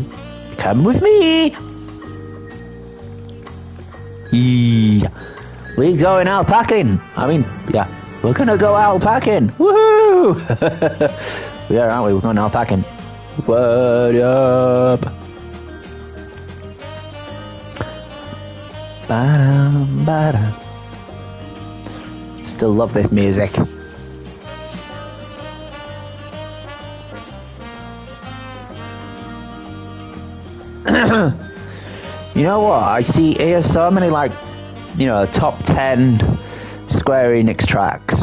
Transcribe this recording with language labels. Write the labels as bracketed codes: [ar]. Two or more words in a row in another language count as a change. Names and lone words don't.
[en] Come with me. Yeah. We're going alpacking. I mean, yeah, we're gonna go alpacking. Woohoo! We are, aren't we? We're going alpacking. What up? Ba-dum, ba-dum. Still love this music. You know what? I see here so many, like, you know, top 10 Square Enix tracks.